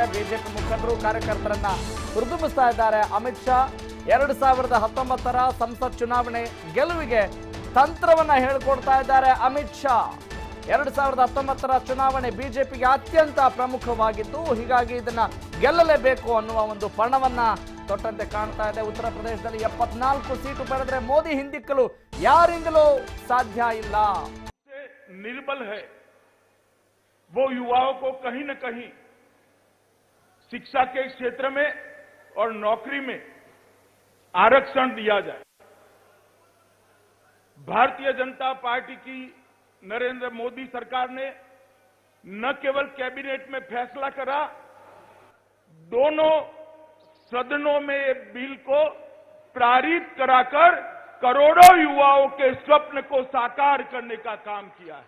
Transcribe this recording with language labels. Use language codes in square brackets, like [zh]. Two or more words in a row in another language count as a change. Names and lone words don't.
[kn] ಬಿಜೆಪಿ ಮುಖಂಡರು ಕಾರ್ಯಕರ್ತರನ್ನ ಹುರಿದುಂಬಿಸ್ತಾ ಇದ್ದಾರೆ. ಅಮಿತ್ ಶಾ 2019 ಸಂಸತ್ ಚುನಾವಣೆ ಗೆಲುವಿಗೆ ತಂತ್ರವನ್ನ ಹೇಳಿಕೊಡ್ತಾ ಇದ್ದಾರೆ. ಅಮಿತ್ ಶಾ 2019 ಚುನಾವಣೆ ಬಿಜೆಪಿಗೆ ಅತ್ಯಂತ ಪ್ರಮುಖವಾಗಿತ್ತು, ಹೀಗಾಗಿ ಇದನ್ನ ಗೆಲ್ಲಲೇಬೇಕು ಅನ್ನುವ ಒಂದು ಪಣವನ್ನ ತೊಟ್ಟಂತೆ ಕಾಣ್ತಾ ಇದೆ. ಉತ್ತರ ಪ್ರದೇಶದಲ್ಲಿ 74 ಸೀಟು ಪಡೆದ್ರೆ ಮೋದಿ ಹಿಂದಿಕ್ಕಲು ಯಾರಿಂದಲೂ ಸಾಧ್ಯ ಇಲ್ಲ. [hi] निर्बल है वो युवाओं को कहीं न कहीं शिक्षा के क्षेत्र में और नौकरी में आरक्षण दिया जाए। भारतीय जनता पार्टी की नरेंद्र मोदी सरकार ने न केवल कैबिनेट में फैसला करा, दोनों सदनों में ये बिल को पारित कराकर करोड़ों युवाओं के स्वप्न को साकार करने का काम किया है।